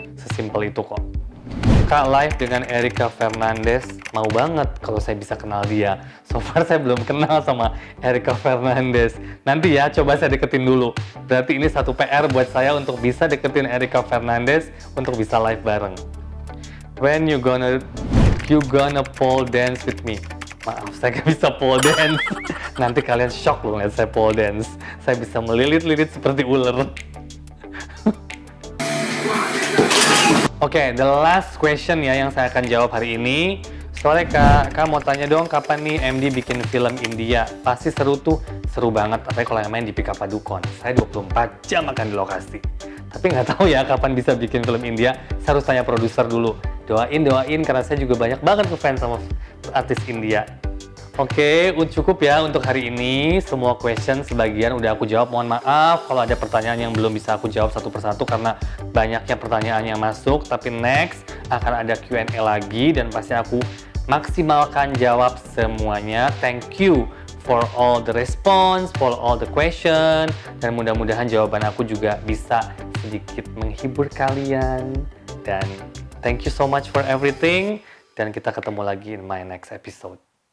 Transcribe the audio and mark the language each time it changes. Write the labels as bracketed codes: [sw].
[id] Sesimpel itu kok. Kak, live dengan Erika Fernandez, mau banget kalau saya bisa kenal dia. [en] So far [id] saya belum kenal sama Erika Fernandez. Nanti ya, coba saya deketin dulu. Berarti ini satu PR buat saya untuk bisa deketin Erika Fernandez untuk bisa live bareng. [en] When you gonna pole dance with me? [id] Maaf, saya nggak bisa pole dance. Nanti kalian shock loh lihat saya pole dance. Saya bisa melilit-lilit seperti ular. Oke, [en] the last question [id] ya yang saya akan jawab hari ini. Soalnya Kak mau tanya dong, kapan nih MD bikin film India? Pasti seru tuh, seru banget. Apalagi kalau yang main di Pika Padukon. Saya 24 jam akan di lokasi. Tapi nggak tahu ya kapan bisa bikin film India. Saya harus tanya produser dulu. Doain, karena saya juga banyak banget ngefans sama artis India. Oke, cukup ya untuk hari ini. Semua question sebagian udah aku jawab. Mohon maaf kalau ada pertanyaan yang belum bisa aku jawab satu persatu karena banyaknya pertanyaan yang masuk. Tapi next akan ada Q&A lagi dan pasti aku maksimalkan jawab semuanya. [en] Thank you for all the response, for all the question. [id] Dan mudah-mudahan jawaban aku juga bisa sedikit menghibur kalian. Dan [en] thank you so much for everything. [id] Dan kita ketemu lagi [en] in my next episode.